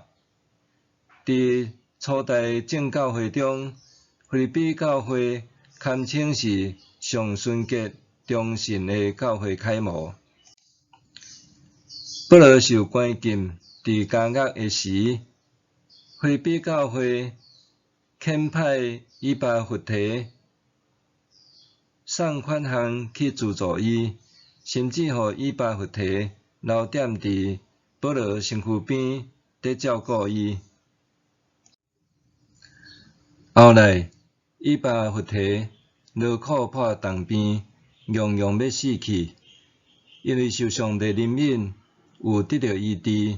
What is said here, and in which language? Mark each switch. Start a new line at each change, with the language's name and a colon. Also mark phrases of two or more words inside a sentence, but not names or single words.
Min Nan Chinese: 伫初代正教会中，腓立比教会堪称是上纯洁、忠信的教会楷模。保罗受关禁伫监狱的时，腓立比教会遣派以巴弗提送款项去资助伊，甚至互以巴弗提留踮伫保罗身躯边，伫照顾伊。后来，以巴弗提劳苦破重病，样样要死去，因为受上帝怜悯，有得到医治。